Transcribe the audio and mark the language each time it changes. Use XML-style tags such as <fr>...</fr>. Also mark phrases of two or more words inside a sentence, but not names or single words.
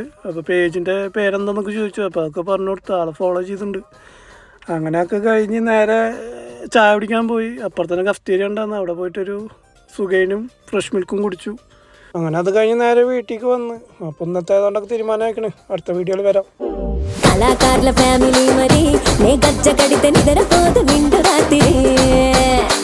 <ml>അപ്പോൾ പേജിൻ്റെ പേരെന്താണെന്നൊക്കെ ചോദിച്ചു. അപ്പോൾ അതൊക്കെ പറഞ്ഞു കൊടുത്ത് ആളെ ഫോളോ ചെയ്തിട്ടുണ്ട്. അങ്ങനെയൊക്കെ കഴിഞ്ഞ് നേരെ ചായ കുടിക്കാൻ പോയി. അപ്പുറത്തന്നെ കഫ്റ്റീരിയ ഉണ്ടായിരുന്നു. അവിടെ പോയിട്ടൊരു സുഖൈനും ഫ്രഷ് മിൽക്കും കുടിച്ചു. അങ്ങനെ അത് കഴിഞ്ഞ് നേരെ വീട്ടിലേക്ക് വന്ന്. അപ്പോൾ ഇന്നത്തെ ഏതാണ്ടൊക്കെ തീരുമാനമാക്കണേ. അടുത്ത വീഡിയോയിൽ വരാം.</ml> <te>కళాకారుల ఫ్యామిలీ మరి నే గజ్జ కడితే నిద్రపోదు నిండు రాత్రి</te>